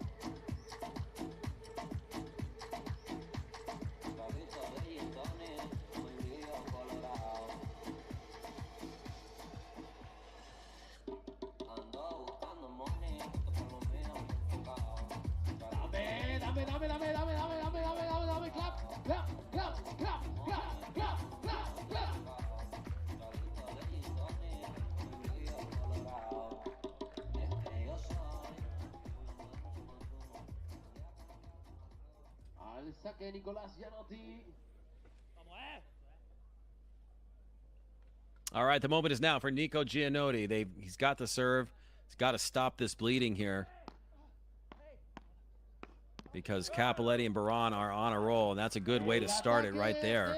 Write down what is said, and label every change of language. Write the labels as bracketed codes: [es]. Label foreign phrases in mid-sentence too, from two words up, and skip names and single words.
[es] Carrito de gintones, muy lío colorado. Ando buscando money, por lo mío enfocado. Dame, [en] clap, clap, clap, clap, clap, clap, clap, clap. [es] Al saque Nicolás Gianotti. [en] All right, the moment is now for Nico Gianotti. He's got the serve. He's got to stop this bleeding here, because Capoletti and Baran are on a roll, and that's a good way to start it right there.